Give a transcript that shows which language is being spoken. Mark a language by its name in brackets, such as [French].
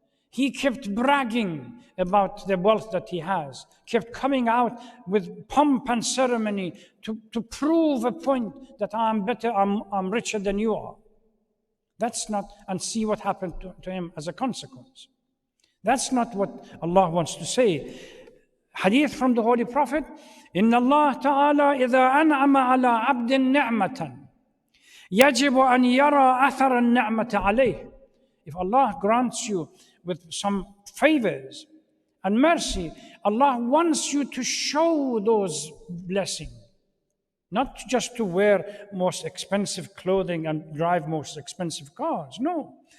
[English] He kept bragging about the wealth that he has, kept coming out with pomp and ceremony to prove a point that I'm better, I'm richer than you are. That's not, and see what happened to him as a consequence. That's not what Allah wants to say. Hadith from the Holy Prophet, [Arabic] إن الله تعالى إذا أنعم على عبد نعمة يجب أن يرى أثر النعمة عليه. [English] If Allah grants you with some favors and mercy, Allah wants you to show those blessings. Not just to wear most expensive clothing and drive most expensive cars. No.